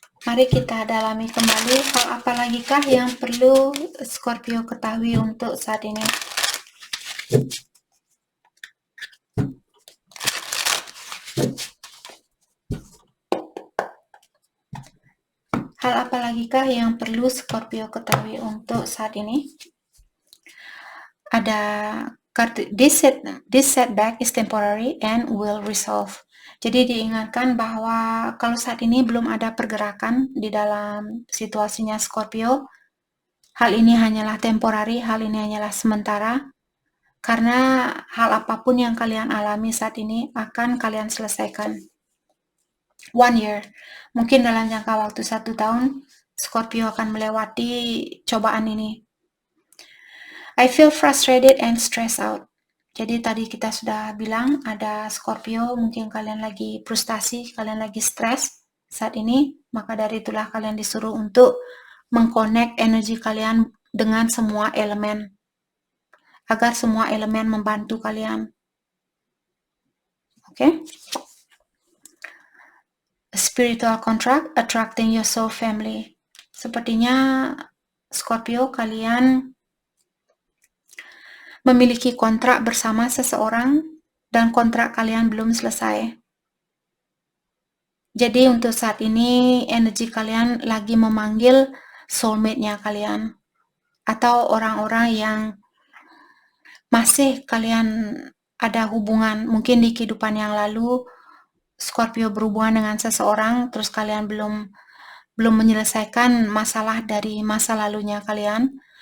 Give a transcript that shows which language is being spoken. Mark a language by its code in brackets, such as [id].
[id] Mari kita dalami kembali hal apa lagi kah yang perlu Scorpio ketahui untuk saat ini. Hal apa lagi kah yang perlu Scorpio ketahui untuk saat ini? Ada kartu [en] this setback is temporary and will resolve. [id] Jadi diingatkan bahwa kalau saat ini belum ada pergerakan di dalam situasinya Scorpio, hal ini hanyalah temporary, hal ini hanyalah sementara, karena hal apapun yang kalian alami saat ini akan kalian selesaikan. 1 year, mungkin dalam jangka waktu 1 tahun, Scorpio akan melewati cobaan ini. [en] I feel frustrated and stressed out. [id] Jadi tadi kita sudah bilang ada Scorpio, mungkin kalian lagi frustasi, kalian lagi stres saat ini, maka dari itulah kalian disuruh untuk mengconnect energi kalian dengan semua elemen, agar semua elemen membantu kalian. Oke? [en] Spiritual contract attracting your soul family. [id] Sepertinya Scorpio kalian memiliki kontrak bersama seseorang dan kontrak kalian belum selesai. Jadi untuk saat ini energi kalian lagi memanggil soulmate-nya kalian atau orang-orang yang masih kalian ada hubungan, mungkin di kehidupan yang lalu Scorpio berhubungan dengan seseorang terus kalian belum menyelesaikan masalah dari masa lalunya kalian.